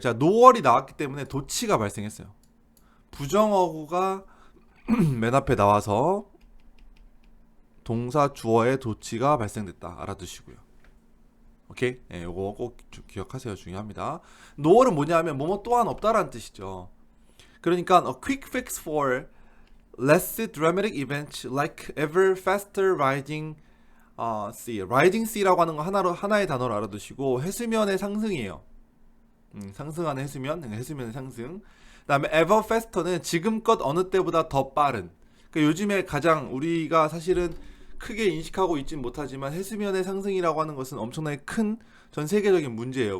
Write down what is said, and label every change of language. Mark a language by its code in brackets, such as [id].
[ko] 자, nor이 나왔기 때문에 도치가 발생했어요. 부정어구가 맨 앞에 나와서 동사 주어의 도치가 발생됐다, 알아두시고요. 오케이? 예, 요거 꼭 기억하세요. 중요합니다. nor은 뭐냐면 뭐뭐 또한 없다라는 뜻이죠. 그러니까 [en] a quick fix for less dramatic events like ever faster rising sea. [ko] rising sea라고 하는 거 하나의 단어로 알아두시고 해수면의 상승이에요. 상승하는 해수면, 해수면의 상승. 그다음에 [en] ever faster [ko] 는 지금껏 어느 때보다 더 빠른. 그러니까 요즘에 가장 우리가 사실은 크게 인식하고 있진 못하지만 해수면의 상승이라고 하는 것은 엄청나게 큰 전 세계적인 문제예요.